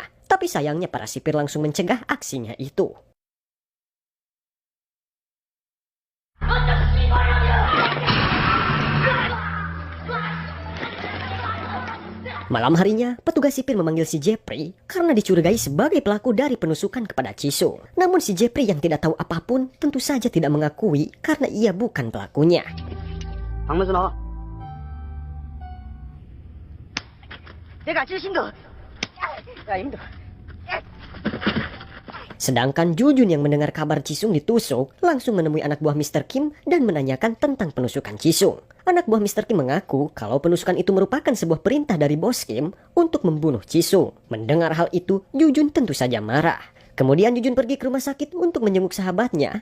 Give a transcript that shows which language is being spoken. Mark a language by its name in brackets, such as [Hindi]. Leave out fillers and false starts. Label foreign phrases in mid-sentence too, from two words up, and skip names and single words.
[Indonesian] Tapi sayangnya para sipir langsung mencegah aksinya itu. Malam harinya, petugas sipir memanggil si Jepri karena dicurigai sebagai pelaku dari penusukan kepada Jisung. Namun si Jepri yang tidak tahu apapun tentu saja tidak mengakui karena ia bukan pelakunya. [Korean] 방문수 나와. 내가 주신거. 야, 힘들어. [Indonesian] Sedangkan Jujun yang mendengar kabar Jisung ditusuk langsung menemui anak buah Mr. Kim dan menanyakan tentang penusukan Jisung. Anak buah Mr. Kim mengaku kalau penusukan itu merupakan sebuah perintah dari bos Kim untuk membunuh Jisung. Mendengar hal itu, Jujun tentu saja marah. Kemudian Jujun pergi ke rumah sakit untuk menjenguk sahabatnya.